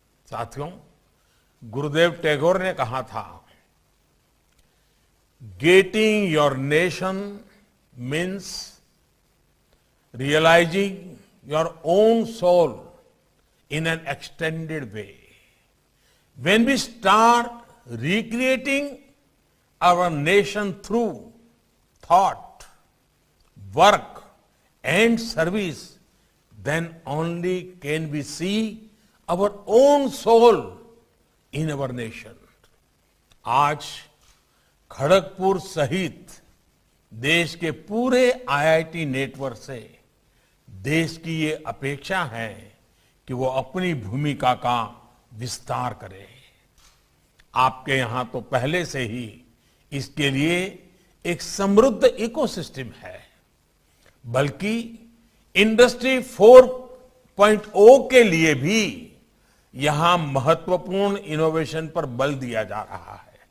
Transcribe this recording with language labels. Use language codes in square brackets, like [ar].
[hi] साथियों, गुरुदेव टैगोर ने कहा था, [en] Getting your nation means realising your own soul in an extended way. When we start recreating our nation through thought, work and service, then only can we see our own soul in our nation. [hi] आज खड़गपुर सहित देश के पूरे IIT network से देश की ये अपेक्षा है कि वो अपनी भूमिका का विस्तार करे। आपके यहां तो पहले से ही इसके लिए एक समृद्ध इकोसिस्टम है, बल्कि इंडस्ट्री 4.0 के लिए भी यहां महत्वपूर्ण इनोवेशन पर बल दिया जा रहा है।